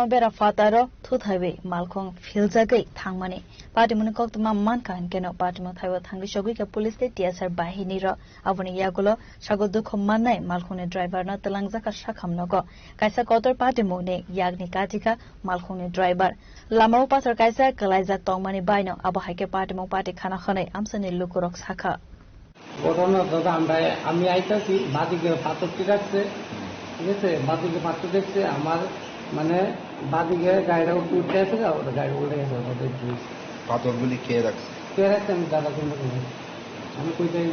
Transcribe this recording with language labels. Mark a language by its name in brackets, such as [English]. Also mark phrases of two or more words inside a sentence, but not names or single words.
[Kok Borok] bera fataro thuthaibe malkhong philjagai thangmani patimon koktoma manka keno patimon thaiwa thangi sogui ka police te tsr bahini ro aboni yagulo sagodu khommanai malkhone driver na talangjaka sakhamnogo kaisa kotor patimone yagni katika malkhone driver lamao pasar kaisa kalaijak tongmani baino abo haike patimon pati khana khane amsani lukurok sakha [Bangla] ঘটনা দাদা আমি আইতাছি বাদিকে পাথরটি রাখছে, ঠিক আছে, বাদিকে পাথর দেখছে আমার মানে বাদিকে গাড়িটা উঠতে আছে ওটা গাড়ি উল্টে গেছে পাথরগুলি কে রাখছে আমি দাদা কোন আমি কই যাই না